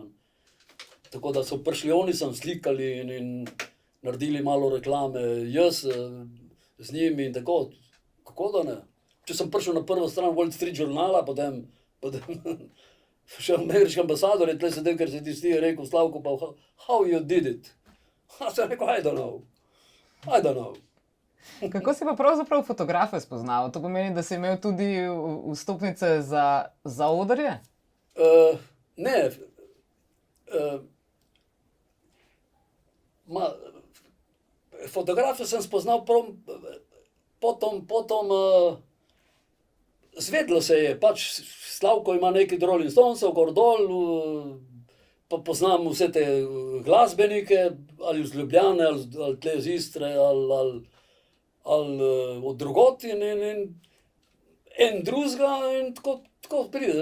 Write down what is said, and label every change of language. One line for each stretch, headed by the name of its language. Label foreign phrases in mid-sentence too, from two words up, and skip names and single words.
Slovenian: Tako da so prišli oni sem slikali in naredili malo reklame, jaz z njimi in tako, kako da ne. Če sem prišel na prvo stran Wall Street žurnala, potem še ameriški ambasador je tle sedel, ker se tisti je rekel, Slavko, pa
English: how you did it?
Slovenian: Sem rekel,
English: I don't know.
Slovenian: Kako si pa pravzaprav fotografe spoznal? To pomeni, da si imel tudi vstopnice za odrje? Ne. Fotografe sem spoznal potom zvedlo se je, pač Slavko ima nekaj Rolling Stonesov, gor dol, pa poznam vse te glasbenike, ali iz Ljubljane, ali tle iz Istre, ali od drugot in en drugega in tako pride.